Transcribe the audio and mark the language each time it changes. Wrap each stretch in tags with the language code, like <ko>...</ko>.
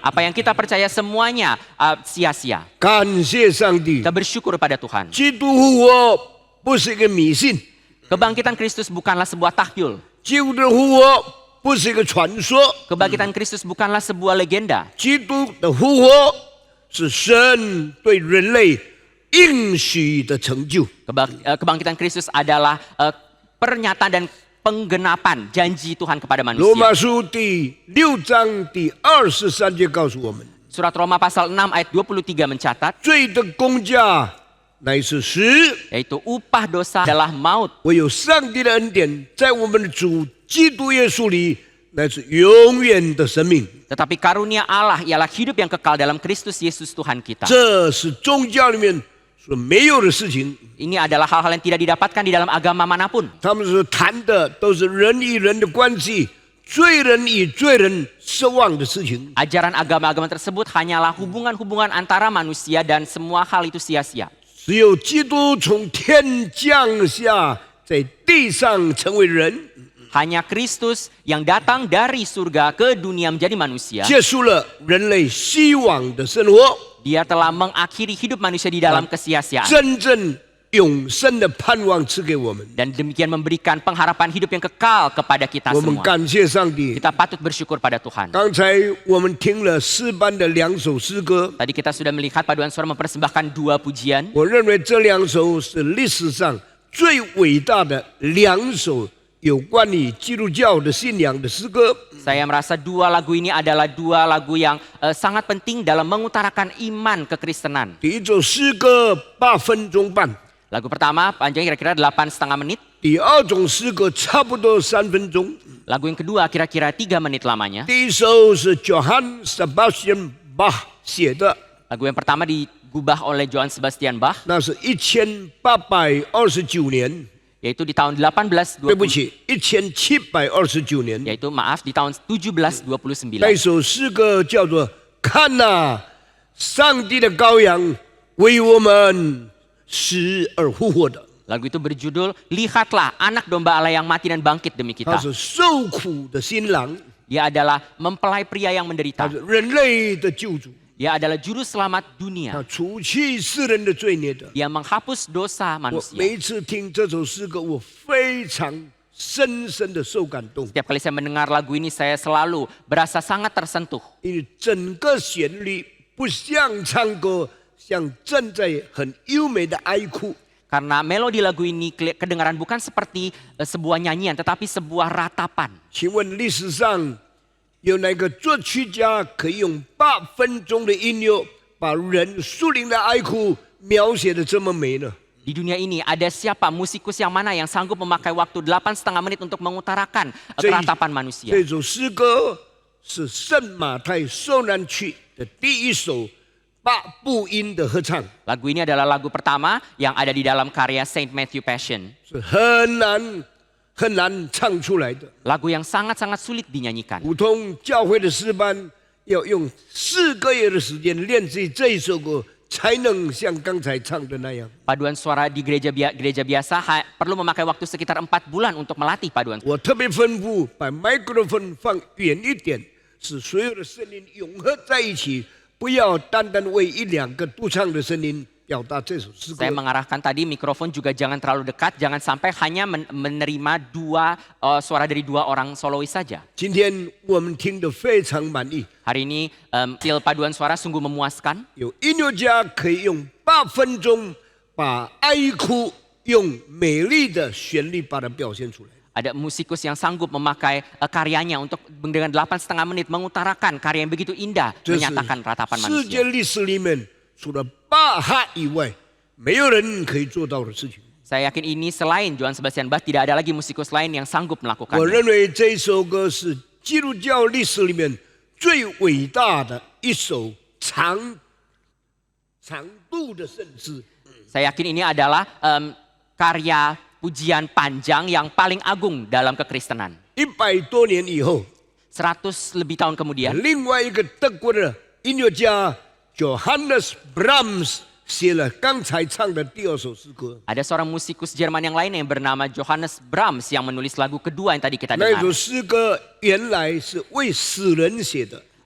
<id>apa yang kita percaya semuanya sia-sia. ”</id> <zh>感谢上帝！</zh> <id>Kita bersyukur pada Tuhan.</id> <zh>基督复活不是一个迷信，</zh> <id>Kebangkitan Kristus bukanlah sebuah tahyul.</id> <zh>基督的复活不是一个传说，</zh> <id>Kebangkitan Kristus bukanlah sebuah legenda.</id> <zh>基督的复活是神对人类应许的成就。</zh> <id>Kebangkitan Kristus adalah pernyataan dan penggenapan janji Tuhan kepada</id> <zh>罗</zh> <id>manusia.</id> <zh>马书第6章第23节告诉我们，</zh> <id>Surat Roma pasal 6 ayat 23 mencatat,</id> <zh>罪的工价乃是死，</zh> <id>yaitu upah dosa adalah maut.</id> <zh>唯有上帝的恩典在我们的主基督耶稣里乃是永远的生命。</zh> <id>Tetapi karunia Allah ialah hidup yang kekal dalam Kristus Yesus Tuhan kita.</id> <zh>这是宗教里面所没有的事情。</zh> <id>Ini adalah hal-hal yang tidak didapatkan di dalam agama manapun.</id> <zh>他们所谈的都是人与人的关系，罪人与罪人失望的事情。</zh> <id>Ajaran agama-agama tersebut hanyalah hubungan-hubungan antara manusia dan semua hal itu sia-sia.</id> <zh>只有基督从天降下，在地上成为人，</zh> <id>Hanya Kristus yang datang dari surga ke dunia menjadi manusia.</id> <zh>结束了人类希望的生活，</zh> <id>Dia telah mengakhiri hidup manusia di dalam kesia-siaan.</id> <zh>真正永生的盼望赐给我们。</zh> <id>Dan demikian memberikan pengharapan hidup yang kekal kepada kita</id> <zh>我们</zh> <id>semua.</id> <zh>感谢上帝。</zh> <id>Kita patut bersyukur pada Tuhan.</id> <zh>刚才我们听了诗班的2首诗歌，</zh> <id>Tadi kita sudah melihat paduan suara mempersembahkan 2 pujian.</id> <zh>我认为这2首是历史上最伟大的2首有关于基督教的信仰的诗歌。</zh> <id>Saya merasa 2 lagu ini adalah 2 lagu yang sangat penting dalam mengutarakan iman kekristenan.</id> <zh>第一首诗歌8分钟半，</zh> <id>Lagu pertama panjangnya kira-kira 8,5 menit.</id> <zh>第二种诗歌差不多3分钟。</zh> <id>Lagu yang kedua kira-kira 3 menit lamanya.</id> <zh>第一首是 Johann Sebastian Bach 写的，</zh> <id>Lagu yang pertama digubah oleh Johann Sebastian Bach,</id> <zh>那是1829年，</zh> <id>yaitu di tahun</id> <zh>对不</zh> <id>1820,</id> <zh>起，1729年。</zh> <id>yaitu maaf di tahun 1729.</id> <zh>那首诗歌叫做“看哪，上帝的羔羊为我们死而复活的”。</zh> <id>Lagu itu berjudul Lihatlah Anak Domba Allah yang mati dan bangkit demi</id> <zh>他</zh> <id>kita.</id> <zh>是受苦的新郎，</zh> <id>Dia adalah mempelai pria yang</id> <zh>他</zh> <id>menderita.</id> <zh>是人类的救主，</zh> <id>Dia adalah juru selamat</id> <zh>他</zh> <id>dunia.</id> <zh>除去世人的罪孽的。</zh> <id>Dia menghapus dosa</id> <zh>我</zh> <id>manusia.</id> <zh>每一次听这首诗歌，我非常深深的受感动，</zh> <id>Setiap kali saya mendengar lagu ini, saya selalu berasa sangat tersentuh.</id> <zh>因为整个旋律不像唱歌，像站在很优美的哀哭。</zh> <id>Karena melodi lagu ini kedengaran bukan seperti sebuah nyanyian, tetapi sebuah ratapan.</id> <zh>请问历史上有哪个作曲家可以用8分钟的音乐，把人属灵的哀哭描写的这么美呢？</zh> <id>Di dunia ini ada siapa musikus yang mana yang sanggup memakai waktu 8,5 menit untuk mengutarakan keratapan manusia.</id> <zh>这首诗歌是圣马太受难曲的第一首8部音的合唱，</zh> <id>Lagu ini adalah lagu pertama yang ada di dalam karya Saint Matthew Passion.</id> <zh>是很难唱出来的。</zh> <id>Lagu yang sangat-sangat sulit dinyanyikan.</id> <zh>普通教会的诗班要用4个月的时间练习这一首歌，才能像刚才唱的那样。</zh> <id>Paduan suara di gereja biasa perlu memakai waktu sekitar 4 bulan untuk melatih paduan suara.</id> <zh>我特别吩咐把麦克风放远一点，使所有的声音融合在一起，不要单单为1-2个独唱的声音表达这首诗歌</zh> <id>Saya。 mengarahkan tadi mikrofon juga jangan terlalu dekat, jangan sampai hanya menerima suara dari 2 orang solois saja.</id> <zh>今天我们听得非常满意，</zh> <id>Hari ini til paduan suara sungguh memuaskan.</id> <zh>有音乐家可以用8分钟把哀哭用美丽的旋律把它表现出来。</zh> <id>Ada musikus yang sanggup memakai karyanya untuk dengan 8,5 menit mengutarakan karya yang begitu indah,</id> <zh>这是</zh> <id>menyatakan ratapan</id> <zh>世</zh> <id>manusia.</id> <zh>界历史里面除了巴哈以外，没有人可以做到的事情。</zh> <id>Saya yakin ini selain Johann Sebastian Bach tidak ada lagi musikus lain yang sanggup</id> <zh>我</zh> <id>melakukannya.</id> <zh>认为这首歌是基督教历史里面最伟大的一首长度的圣诗。</zh> <id>Saya yakin ini adalah karya pujian panjang yang paling agung dalam kekristenan.</id> <zh>100多年以后，</zh> <id>100 lebih tahun kemudian,</id> <zh>另外一个德国的音乐家 Johannes Brahms 写了刚才唱的第2首诗歌。</zh> <id>ada seorang musikus Jerman yang lain yang bernama Johannes Brahms yang menulis lagu kedua yang tadi kita</id> <zh>那</zh> <id>dengar.</id> <zh>首诗歌原来是为死人写的，</zh>